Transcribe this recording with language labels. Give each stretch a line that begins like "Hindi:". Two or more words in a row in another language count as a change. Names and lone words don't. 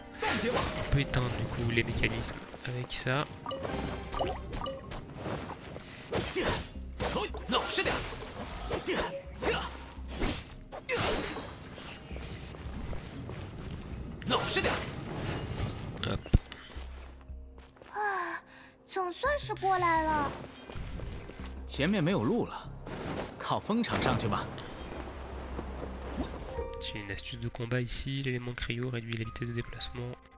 French: On peut éteindre du coup les mécanismes avec ça. Hop.
Chinese: 总算是过来了。前面没有路了，靠风场上去吧。
French: J'ai une astuce de combat ici, l'élément cryo réduit la vitesse de déplacement.